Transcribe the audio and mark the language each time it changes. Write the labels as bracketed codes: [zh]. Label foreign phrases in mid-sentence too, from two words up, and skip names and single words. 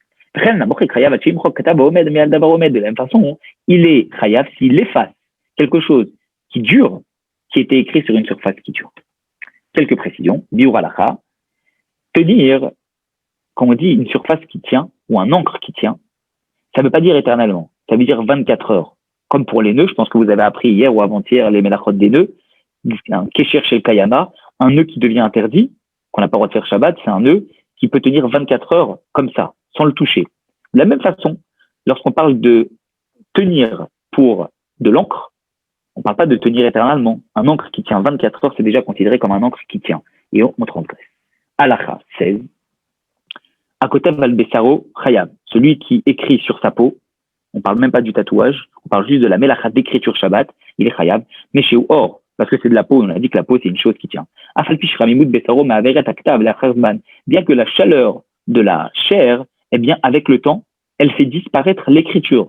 [fr] De la même façon, il est chayav s'il efface quelque chose qui dure, qui était écrit sur une surface qui dure. Quelques précisions. Biur halakha, tenir, comme on dit, une surface qui tient ou un encre qui tient, ça ne veut pas dire éternellement, ça veut dire 24 heures. Comme pour les nœuds, je pense que vous avez appris hier ou avant-hier les mélachot des nœuds, un [he] קשר של קיימא, [fr] un nœud qui devient interdit, qu'on n'a pas le droit de faire Shabbat, c'est un nœud qui peut tenir 24 heures comme ça, sans le toucher. De la même façon, lorsqu'on parle de tenir pour de l'encre, on ne parle pas de tenir éternellement. Un encre qui tient 24 heures, c'est déjà considéré comme un encre qui tient. Et on transgresse. Halacha 16. [he] הכותב על בשרו חייב, [fr] celui qui écrit sur sa peau, on parle même pas du tatouage, on parle juste de la melacha d'écriture Shabbat, il est Chayav, mais chez Or, parce que c'est de la peau, on a dit que la peau c'est une chose qui tient. Bien que la chaleur de la chair, eh bien avec le temps, elle fait disparaître l'écriture.